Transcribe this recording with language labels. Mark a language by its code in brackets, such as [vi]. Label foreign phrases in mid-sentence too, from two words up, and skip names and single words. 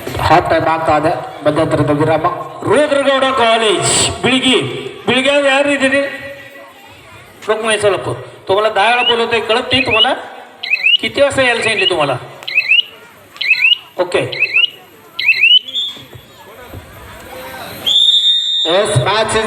[en] half time [kn] ಆಗ್ತಾ ಇದೆ ಮಧ್ಯಂತರದ ವಿರಾಮ. [mr] रुद्रगौड़ कॉलेज बिळगी बिळग्यावर यार इथे लोक माहिती लोक तुम्हाला 10 वेळा बोलवतोय कळत नाही तुम्हाला किती वाजता यायला सांगितले तुम्हाला ओके [en] Yes, match is